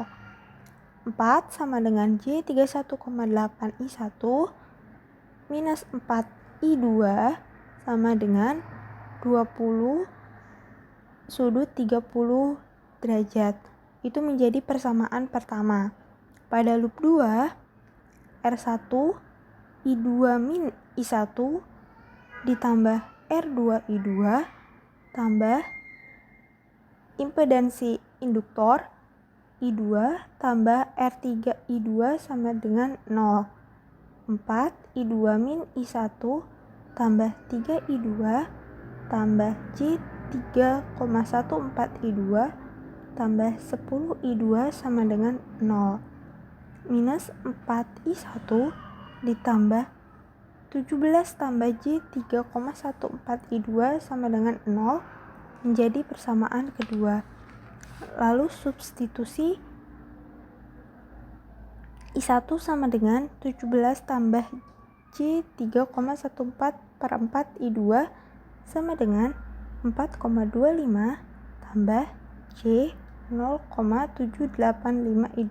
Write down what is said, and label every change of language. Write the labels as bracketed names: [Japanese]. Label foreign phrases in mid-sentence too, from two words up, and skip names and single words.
[Indonesian] 4 sama dengan J31,8 I1 minus 4 I2 sama dengan 20 sudut 30 derajat. Itu menjadi persamaan pertama. Pada loop 2, R1 I2 min I1 ditambah R2 I2 tambah impedansi induktor I2 tambah R3 I2 sama dengan 0. 4 I2 min I1 tambah 3 I2 tambah J3,14 I2 tambah 10 I2 sama dengan 0. Minus 4 I1 ditambah 17 tambah J3,14 I2 sama dengan 0 menjadi persamaan kedua. Lalu substitusi I1 sama dengan 17 tambah J3,14 per 4 I2 sama dengan 4,25 tambah J 0,785 I2.